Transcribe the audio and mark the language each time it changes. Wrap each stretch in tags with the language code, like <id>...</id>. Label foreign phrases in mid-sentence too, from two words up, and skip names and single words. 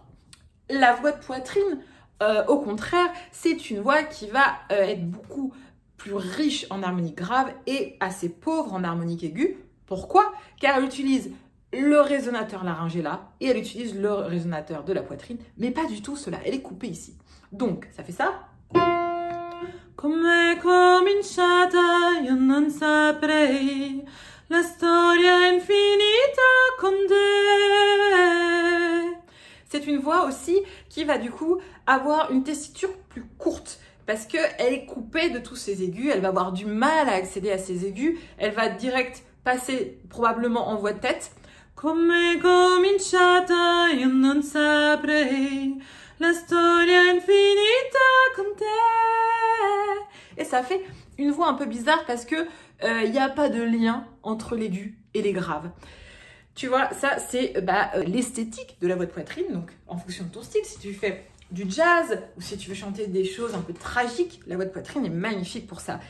<fr>La voix de poitrine, au contraire, c'est une voix qui va être beaucoup plus riche en harmonique grave et assez pauvre en harmonique aiguë. Pourquoi? Car elle utilise le résonateur laryngé là et elle utilise le résonateur de la poitrine, mais pas du tout cela. Elle est coupée ici. Donc, ça fait ça.</fr> <it>Come cominciata, io non saprei la storia infinita con te.</it> <fr>C'est une voix aussi qui va du coup avoir une tessiture plus courte parce qu'elle est coupée de tous ses aigus. Elle va avoir du mal à accéder à ses aigus. Elle va direct passer probablement en voix de tête.</fr> <it>Come cominciata, io non saprei la storia infinita con te.</it> <fr>Et ça fait une voix un peu bizarre parce que il n'y a pas de lien entre l'aigu et les graves. Tu vois, ça c'est l'esthétique de la voix de poitrine, donc en fonction de ton style, si tu fais du jazz ou si tu veux chanter des choses un peu tragiques, la voix de poitrine est magnifique pour ça.</fr>